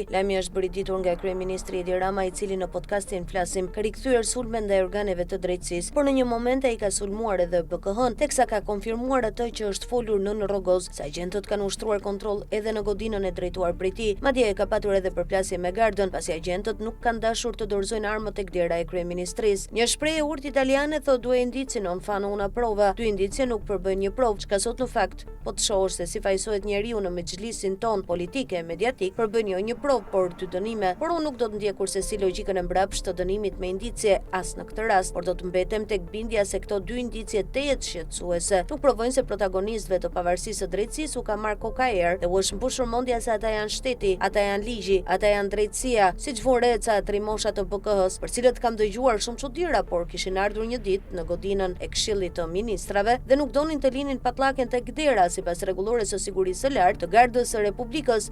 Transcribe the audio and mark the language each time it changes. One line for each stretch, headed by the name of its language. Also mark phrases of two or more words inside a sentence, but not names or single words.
Albanian: Lajmi është bërititur nga kryeministri Edi Rama, i cili në podcastin Flasim ka rikthyer sulmen ndaj organeve të drejtësisë, por në një moment ai ka sulmuar edhe BKH-n, teksa ka konfirmuar atë që është folur në rrogoz se agjentët kanë ushtruar kontroll edhe në godinën e drejtuar prej tij. Madje e ka patur edhe përplasje me gardën, pasi agjentët nuk kanë dashur të dorëzojnë armët tek dera e kryeministrisë. Një shprehje urtë italiane thotë
Italian: due indizi non fanno una prova.
Albanian: Dy indicie nuk përbëjnë një provë, çka sot në fakt po të shohësh se si fajsohet njeriu në mexhlisin ton politike e mediatik, përbën jo një provë, por dy dënime. Por unë nuk do të ndjekur se si logjikën e mbrapsht të dënimit me indicie as në këtë rast, por do të mbetem tek bindja se këto dy indicie tejet shqetësuese nuk provojnë se protagonistëve të pavarësisë së drejtësisë u ka marrë kokaer dhe u është mbushur mendja se ata janë shteti, ata janë ligji, ata janë drejtësia, siç vun reca trimosha të BKH-s, për cilët kam dëgjuar shumë çuditëra, por kishin ardhur një ditë në godinën e Këshillit të Ministrave dhe nuk donin të linin patllaken tek dera sipas rregullorëve së sigurisë së lartë të Gardës së Republikës.